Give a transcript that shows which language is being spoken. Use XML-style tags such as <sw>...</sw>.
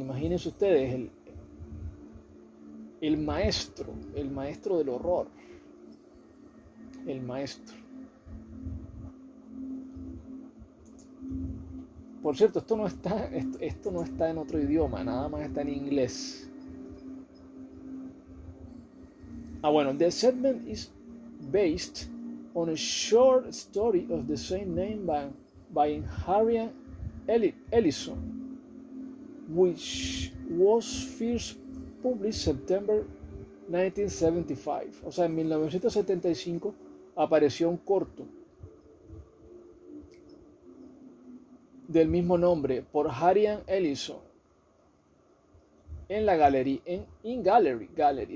<es>Imagínense ustedes, el maestro del horror. El maestro. Por cierto, esto no está en otro idioma, nada más está en inglés.</es> <en>Bueno, the segment is based on a short story of the same name by Harriet Ellison, which was first published September 1975.</en> <es>O sea, en 1975 apareció un corto del mismo nombre por Harriet Ellison en la Gallery, en Gallery.</es>